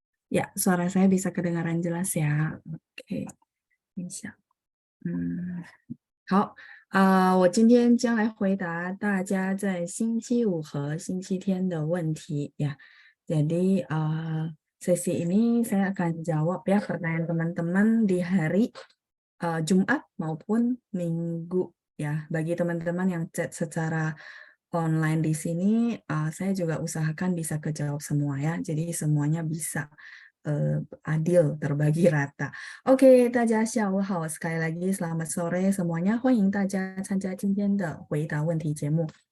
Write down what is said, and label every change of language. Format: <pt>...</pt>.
<id>Ya, suara saya bisa kedengaran jelas ya. Oke, bisa.</id> <zh>嗯，好，我今天将来回答大家在星期五和星期天的问题ya.</zh> <id>Jadi sesi ini saya akan jawab ya pertanyaan teman-teman di hari Jumat maupun Minggu ya. Bagi teman-teman yang chat secara online di sini, saya juga usahakan bisa kejawab semua ya. Jadi semuanya bisa adil, terbagi rata. Oke,</id> <zh>大家下午好,</zh> <id>sekali lagi selamat sore semuanya.</id> <zh>欢迎大家参加今天的回答问题节目.</zh>